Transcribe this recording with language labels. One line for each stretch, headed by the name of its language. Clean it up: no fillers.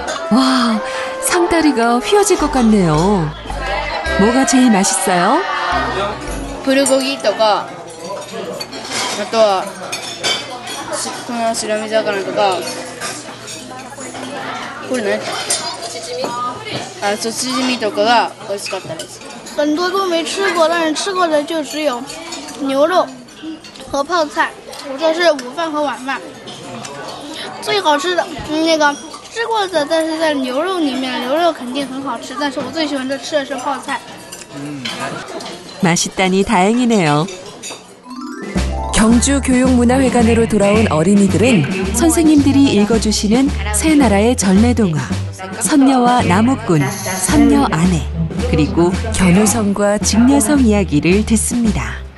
Korean: 와, 상다리가 휘어질 것 같네요. 뭐가 제일 맛있어요?
Japanese: 불고기 とかあとはこの白身魚とかこれねチヂミとかが美味しかったです。
Chinese: 很多都没吃过，但是吃过的就只有牛肉和泡菜，这是午饭和晚饭。最好吃的那个吃过的，但是在牛肉里面，牛肉肯定很好吃，但是我最喜欢吃的是泡菜。
Korean: 맛있다니 다행이네요. 경주 교육문화회관으로 돌아온 어린이들은 선생님들이 읽어주시는 새 나라의 전래동화, 선녀와 나무꾼, 선녀 아내, 그리고 견우성과 직녀성 이야기를 듣습니다.